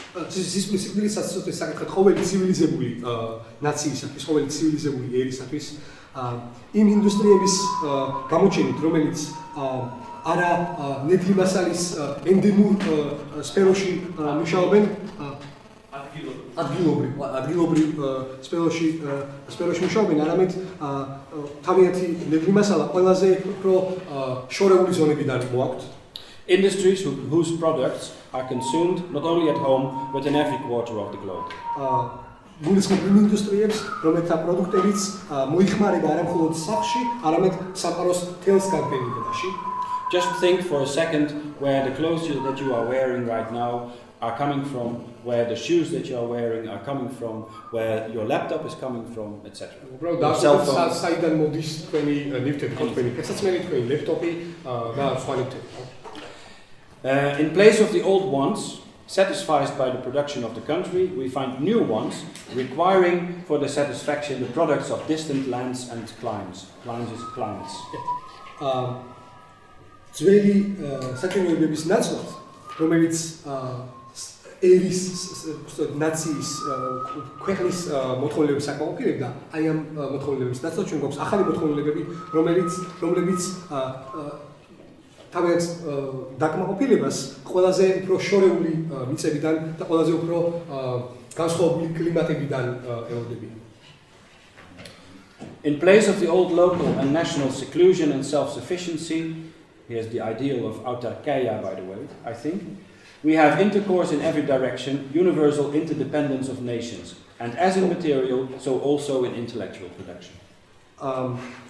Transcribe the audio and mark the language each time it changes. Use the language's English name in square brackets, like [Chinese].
[Georgian] სიკვდილის საკითხად ყოველი ცივილიზებული ნაციისათვის, ყოველი ცივილიზებული ერისათვის იმ ინდუსტრიების გამოჩენით, რომელიც არა ნედლი მასალის ენდემურ სფეროში მუშაობენ, ადგილობრივ სფეროში მუშაობენ, არამედ თავიანთი ნედლი მასალა ყველაზე უფრო შორეული ზონებიდან მოაქვთ. [English] Industries whose products are consumed not only at home but in every quarter of the globe. [Georgian] გულისხმობ ინდუსტრიებს, რომელთა პროდუქტებიც მოიხმარება არა მხოლოდ სახლში, არამედ სამყაროს მთელს განფენებაში. [English] Just think for a second where the clothes that you are wearing right now are coming from, where the shoes that you are wearing are coming from, where your laptop is coming from, etc. [Georgian] საიდან მოდის თქვენი ნივთები, თქვენი ფეხსაცმელი, თქვენი ლეპტოპი და სხვა ნივთები. [English] In place of the old ones, satisfied by the production of the country, we find new ones requiring for the satisfaction the products of distant lands and climes. Climes is clients. [Georgian] ძველი საქმიანობის ნაცვლად, რომელიც ერის ნაციის ქვეყნის მოთხოვნილების საკმაყოფილებდა, აი ამ მოთხოვნილების ნაცვლად ჩვენ გვაქვს ახალი მოთხოვნილებები, რომლებიც თავის დაკმაყოფილებას ყველაზე უფრო შორეული მიწებიდან და ყველაზე უფრო განსხვავებული კლიმატებიდან ელოდებიან. [English] In place of the old local and national seclusion and self-sufficiency, here's the ideal of autarkeia, by the way, I think, we have intercourse in every direction, universal interdependence of nations, and as in material, so also in intellectual production.